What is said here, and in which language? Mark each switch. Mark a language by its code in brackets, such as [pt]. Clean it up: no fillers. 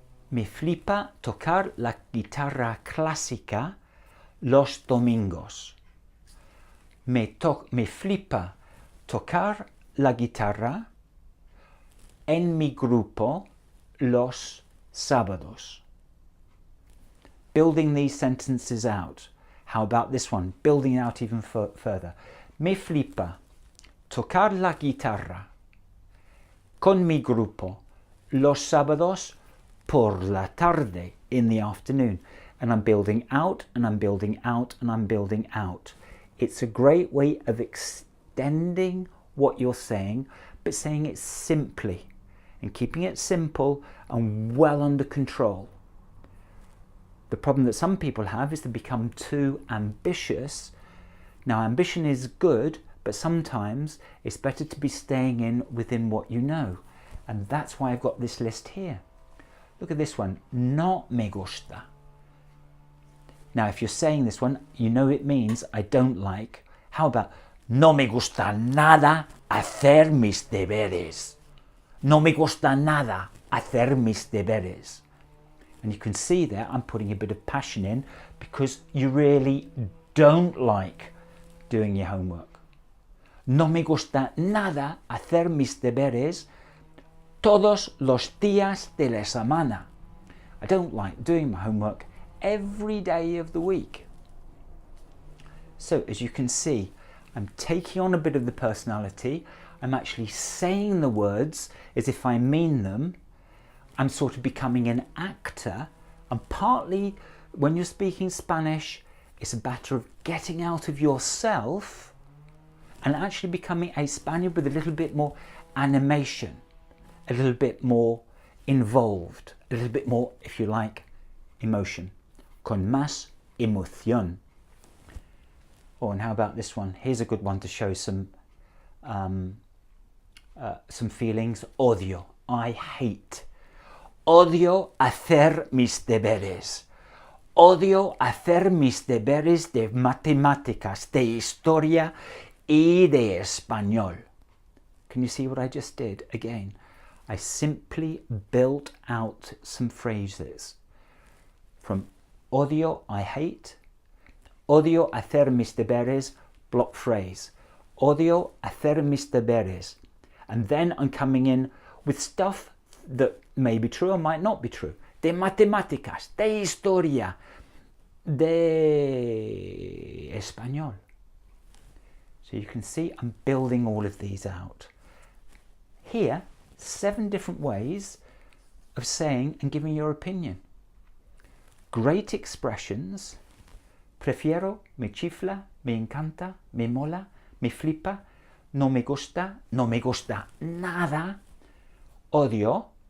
[es] Me flipa tocar la guitarra clásica los domingos. Me flipa tocar la guitarra en mi grupo los sábados. [en] Building these sentences out. How about this one? Building it out even further. [es] Me flipa tocar la guitarra con mi grupo los sábados por la tarde, [en] in the afternoon. And I'm building out, and I'm building out, and I'm building out. It's a great way of extending what you're saying, but saying it simply and keeping it simple and well under control. The problem that some people have is to become too ambitious. Now, ambition is good, but sometimes it's better to be staying within what you know. And that's why I've got this list here. Look at this one. [es] No me gusta. [en] Now, if you're saying this one, you know it means I don't like. How about [es] no me gusta nada hacer mis deberes? No me gusta nada hacer mis deberes. [en] And you can see there I'm putting a bit of passion in because you really don't like doing your homework. [es] No me gusta nada hacer mis deberes todos los días de la semana. [en] I don't like doing my homework every day of the week. So as you can see, I'm taking on a bit of the personality. I'm actually saying the words as if I mean them. I'm sort of becoming an actor, and partly when you're speaking Spanish, it's a matter of getting out of yourself and actually becoming a Spaniard with a little bit more animation, a little bit more involved, a little bit more, if you like, emotion. [es] Con más emoción. [en] Oh, and how about this one? Here's a good one to show some feelings. [es] Odio, [en] I hate. [es] Odio hacer mis deberes. Odio hacer mis deberes de matemáticas, de historia y de español. [en] Can you see what I just did? Again, I simply built out some phrases. From odio, I hate. [es] Odio hacer mis deberes, [en] block phrase. [es] Odio hacer mis deberes. [en] And then I'm coming in with stuff that may be true or might not be true. [es] De matemáticas, de historia, de español. [en] So you can see I'm building all of these out. Here, 7 different ways of saying and giving your opinion. Great expressions. [es] Prefiero, me chifla, me encanta, me mola, me flipa, no me gusta nada, odio.